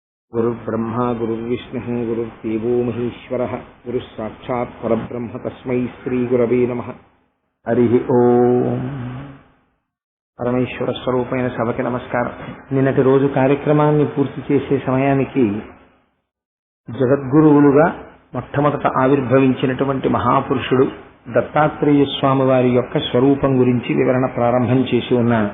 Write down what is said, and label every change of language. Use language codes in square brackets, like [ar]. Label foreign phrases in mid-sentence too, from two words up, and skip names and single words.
[sa] गुरुर्ब्रह्मा गुरुर्विष्णुः गुरुर्देवो महेश्वरः गुरुः साक्षात् परब्रह्म तस्मै श्रीगुरवे नमः। हरिः ओम्। [te] పరమేశ్వర స్వరూపమైన సభకి నమస్కారం. నిన్నటి రోజు కార్యక్రమాన్ని పూర్తి చేసే సమయానికి జగద్గురువులుగా మొట్టమొదట ఆవిర్భవించినటువంటి మహాపురుషుడు దత్తాత్రేయ స్వామి వారి యొక్క స్వరూపం గురించి వివరణ ప్రారంభం చేసి ఉన్నాను.